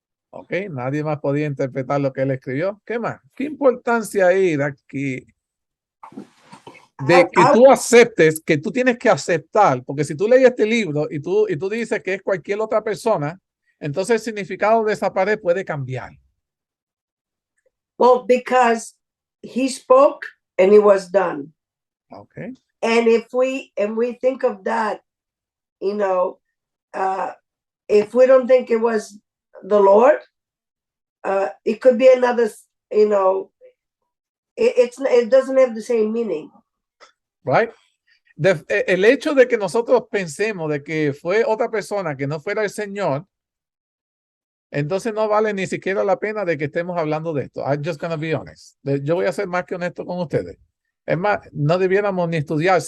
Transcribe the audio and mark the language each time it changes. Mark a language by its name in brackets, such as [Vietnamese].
[Spanish] Ok, nadie más podía interpretar lo que él escribió. ¿Qué más? ¿Qué importancia hay aquí de que tú aceptes, que tú tienes que aceptar? Porque si tú lees este libro y tú dices que es cualquier otra persona, entonces el significado de esa pared puede cambiar. [English] well, because he spoke and it was done. Okay. And if we think of that, if we don't think it was the Lord, it could be another, you know, it doesn't have the same meaning. Right? [Spanish] El hecho de que nosotros pensemos de que fue otra persona que no fuera el Señor, entonces no vale ni siquiera la pena de que estemos hablando de esto. [English] I'm just gonna be honest. [Spanish] Yo voy a ser más que honesto con ustedes. Es más, no debiéramos ni estudiar.